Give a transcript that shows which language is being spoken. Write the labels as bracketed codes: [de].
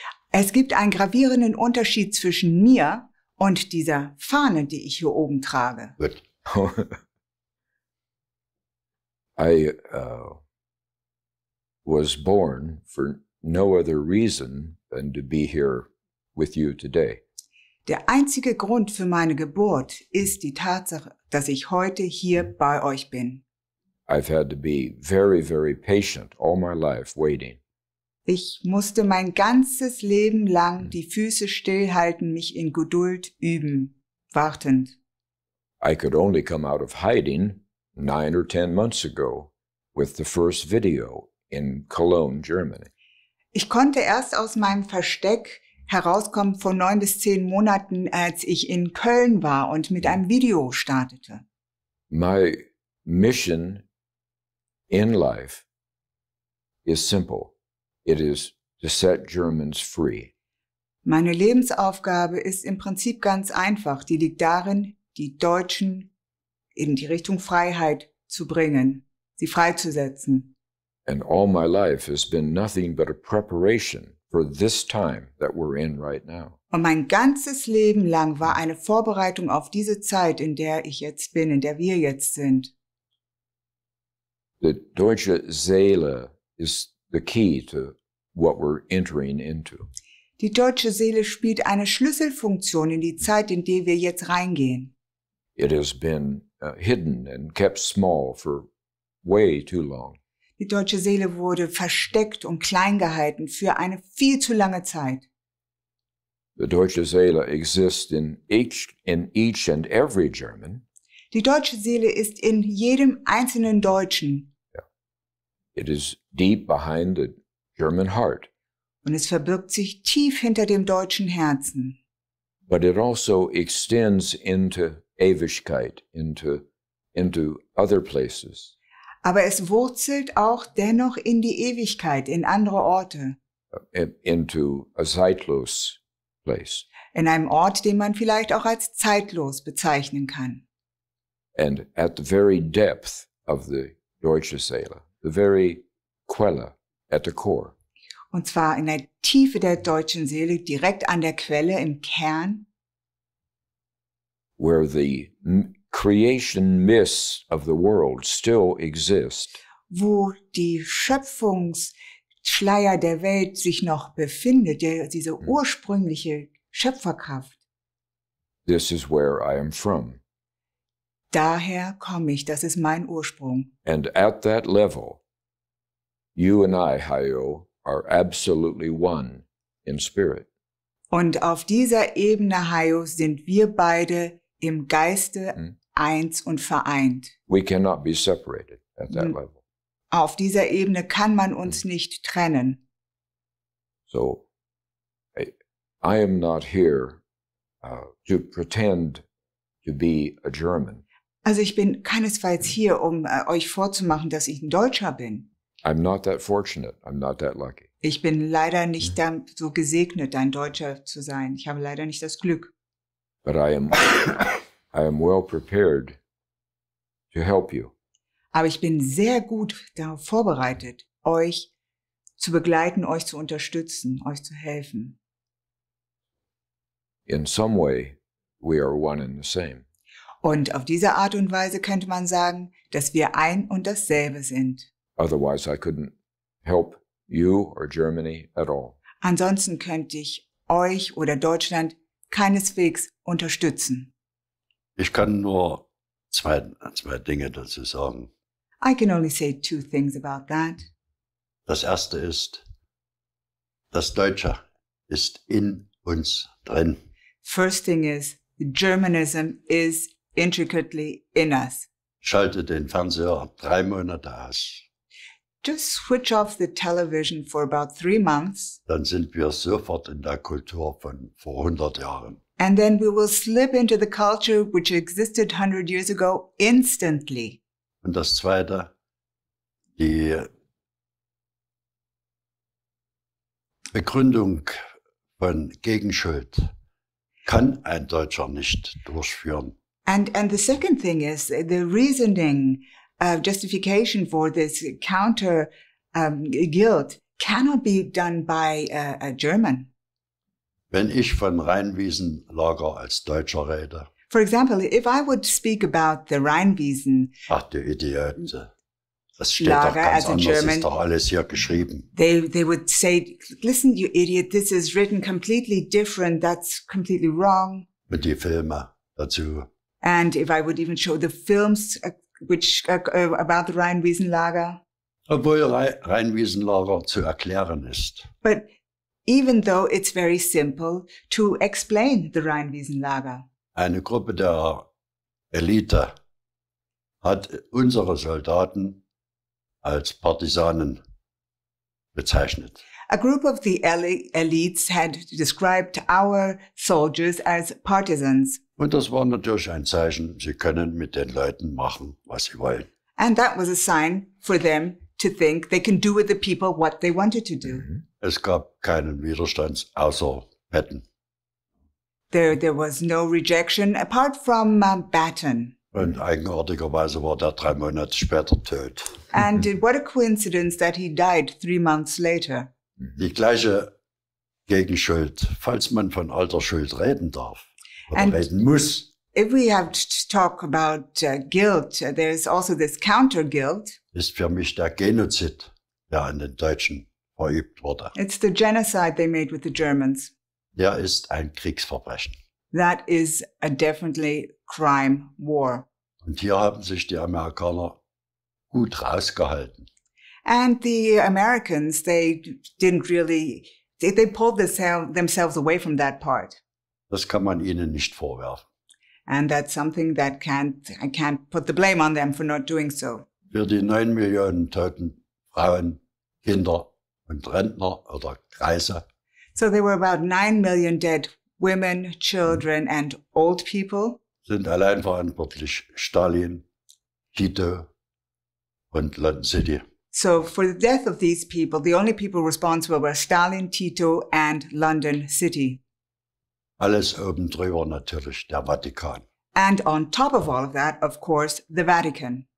[de] Es gibt einen gravierenden Unterschied zwischen mir und dieser Fahne, die ich hier oben trage. Gut. [en] I was born for no other reason than to be here with you today. [de] Der einzige Grund für meine Geburt ist die Tatsache, dass ich heute hier bei euch bin. [en] I've had to be very, very patient all my life waiting. [de] Ich musste mein ganzes Leben lang die Füße stillhalten, mich in Geduld üben, wartend. [en] I could only come out of hiding 9 or 10 months ago with the first video in Cologne, Germany. [de] Ich konnte erst aus meinem Versteck herauskommen vor 9 bis 10 Monaten, als ich in Köln war und mit einem Video startete. [en] My mission in life is simple. It is to set Germans free. [de] Meine Lebensaufgabe ist im Prinzip ganz einfach. Die liegt darin, die Deutschen in die Richtung Freiheit zu bringen, sie freizusetzen. [en] And all my life has been nothing but a preparation for this time that we're in right now. [de] Und mein ganzes Leben lang war eine Vorbereitung auf diese Zeit, in der ich jetzt bin, in der wir jetzt sind. [en] The [de] deutsche Seele [en] is the key to what we're entering into. [de] Die deutsche Seele spielt eine Schlüsselfunktion in die Zeit, in die wir jetzt reingehen. [en] It has been hidden and kept small for way too long. [de] Die deutsche Seele wurde versteckt und klein gehalten für eine viel zu lange Zeit. [en] The [de] deutsche Seele [en] exists in each and every German. [de] Die deutsche Seele ist in jedem einzelnen Deutschen. [en] It is deep behind the German heart. [de] Und es verbirgt sich tief hinter dem deutschen Herzen. [en] But it also extends into Ewigkeit, into other places. [de] Aber es wurzelt auch dennoch in die Ewigkeit, in andere Orte. [en] Into a zeitlos place. [de] In einem Ort, den man vielleicht auch als zeitlos bezeichnen kann. [en] And at the very depth of the [de] deutsche Seele, [en] the very Quelle at the core. [de] Und zwar in der Tiefe der deutschen Seele, direkt an der Quelle, im Kern. [en] Where the creation myths of the world still exist. [de] Wo die Schöpfungsschleier der Welt sich noch befindet, diese ursprüngliche Schöpferkraft. [en] This is where I am from. [de] Daher komme ich, das ist mein Ursprung. [en] And at that level, you and I, Hayo, are absolutely one in spirit. [de] Und auf dieser Ebene, Hayo, sind wir beide im Geiste eins und vereint. [en] We cannot be separated at that level. [de] Auf dieser Ebene kann man uns nicht trennen. [en] So, I am not here to pretend to be a German. [de] Also ich bin keinesfalls hier, um euch vorzumachen, dass ich ein Deutscher bin. [en] I'm not that fortunate. I'm not that lucky. [de] Ich bin leider nicht so gesegnet, ein Deutscher zu sein. Ich habe leider nicht das Glück. [en] But I am well prepared to help you. [de] Aber ich bin sehr gut darauf vorbereitet, euch zu begleiten, euch zu unterstützen, euch zu helfen. [en] In some way, we are one and the same. [de] Und auf diese Art und Weise könnte man sagen, dass wir ein und dasselbe sind. [en] Otherwise, I couldn't help you or Germany at all. [de] Ansonsten könnte ich euch oder Deutschland keineswegs unterstützen. Ich kann nur zwei Dinge dazu sagen. [en] I can only say 2 things about that. [de] Das erste ist, das Deutsche ist in uns drin. [en] First thing is, Germanism is intricately in us. [de] Schalte den Fernseher 3 Monate aus. [en] Just switch off the television for about 3 months. [de] Dann sind wir sofort in der Kultur von vor 100 Jahren. [en] And then we will slip into the culture which existed 100 years ago instantly. [de] Und das Zweite, die Begründung von Gegenschuld kann ein Deutscher nicht durchführen. [en] And the second thing is the reasoning, justification for this counter guilt cannot be done by a German. [de] Wenn ich von Rheinwiesenlager als Deutscher rede, [en] For example, if I would speak about the Rheinwiesen, [de] ach du Idiot, das steht Lager doch ganz [en] as a [de] anders, [en] German. [de] ist doch alles hier geschrieben. [en] they would say, listen, you idiot, this is written completely different. That's completely wrong. [de] Und die Filme dazu. [en] And if I would even show the films which about the Rheinwiesenlager. [de] Obwohl Rheinwiesenlager zu erklären ist. [en] But even though it's very simple to explain the Rheinwiesenlager. [de] Eine Gruppe der Elite hat unsere Soldaten als Partisanen bezeichnet. [en] A group of the elites had described our soldiers as partisans. [de] Und das war natürlich ein Zeichen, sie können mit den Leuten machen, was sie wollen. [en] And that was a sign for them to think they can do with the people what they wanted to do. [de] Es gab keinen Widerstand außer Betten. [en] There was no rejection apart from Batten. [de] Und eigenartigerweise war der 3 Monate später tot. [en] And what a coincidence that he died 3 months later. [de] Die gleiche Gegenschuld, falls man von alter Schuld reden darf oder [en] And- [de] reden muss, [en] If we have to talk about guilt, there's also this counter guilt. [de] ist für mich der Genozid, der an den Deutschen verübt wurde. [en] It's the genocide they made with the Germans. [de] Der ist ein Kriegsverbrechen. [en] That is a definitely crime war. [de] Und hier haben sich die Amerikaner gut rausgehalten. [en] And the Americans, they didn't really, they pulled themselves away from that part. [de] Das kann man ihnen nicht vorwerfen. [en] And that's something that I can't put the blame on them for not doing so. [de] Für die 9 Millionen toten Frauen, Kinder und Rentner oder Greise [en] So there were about 9 million dead women, children, and old people. [de] sind allein verantwortlich Stalin, Tito und London City. [en] So for the death of these people, the only people responsible were Stalin, Tito, and London City. [de] Alles oben drüber natürlich der Vatikan, [en] And on top of all of that, of course, the Vatican,